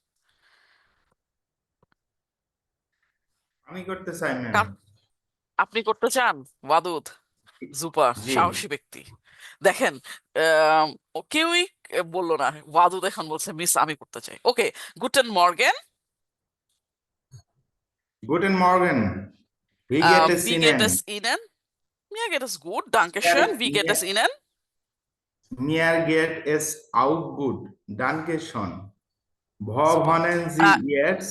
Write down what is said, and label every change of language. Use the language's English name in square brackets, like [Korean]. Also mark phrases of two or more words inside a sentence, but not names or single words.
[Bangla] আমি করতে চাই ম্যাম। কার- আপনি করতে চান? ওয়াদুদ, জুপার, জি। সাহসী ব্যক্তি। দেখেন, ও কেউই বললো না। ওয়াদুদ এখন বলছে মিস আমি করতে চাই। ওকে, [German] Guten Morgen, Guten Morgen. Wie geht es wie geht Ihnen? es Ihnen? Mir geht es gut, danke schön. Wie geht es Ihnen? Mir geht es auch gut. Danke schön. Wo Super. wohnen Sie jetzt?